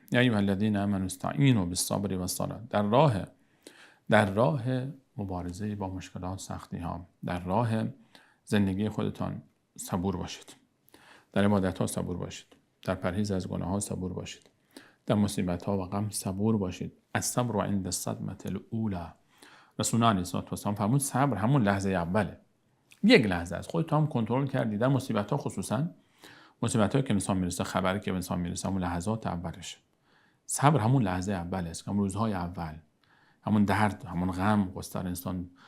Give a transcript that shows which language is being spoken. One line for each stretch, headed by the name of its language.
Arabic: یا ایها الذین آمنوا استعینوا بالصبر والصلاة.
Persian: در راه مبارزه با مشکلات، سختی ها، در راه زندگی خودتان صبور باشید. در عبادت ها صبور باشید، در پرهیز از گناه ها صبور باشید، در مصیبت ها و غم صبور باشید.
Arabic: الصبر عند الصدمة الاولى.
Persian: رسول الله علیه السلام فرمود صبر همون لحظه اوله، یک لحظه است. خودت هم کنترل کردی. در مصیبت ها، خصوصا مصیبت هایی که انسان میرسه، خبری که انسان میرسه، همون لحظات اولش. صبر همون لحظه اول است، همون روزهای اول، همون درد، همون غم، قصه انسان